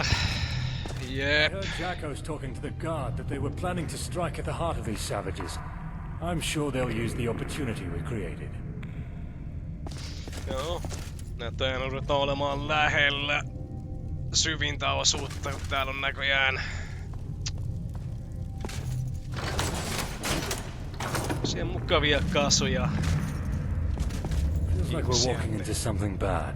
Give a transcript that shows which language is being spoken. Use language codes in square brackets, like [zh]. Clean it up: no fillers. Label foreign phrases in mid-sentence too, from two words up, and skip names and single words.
[en] I [fi] Jep. [en] heard Jacko's talking to the guard that they were planning to strike at the heart of these savages. I'm sure they'll use the opportunity we created. [fi] Joo. Näköjään ruvetaan olemaan lähellä syvintä osuutta, kun täällä on näköjään siellä mukavia kasuja. [en] Feels like we're walking into something bad.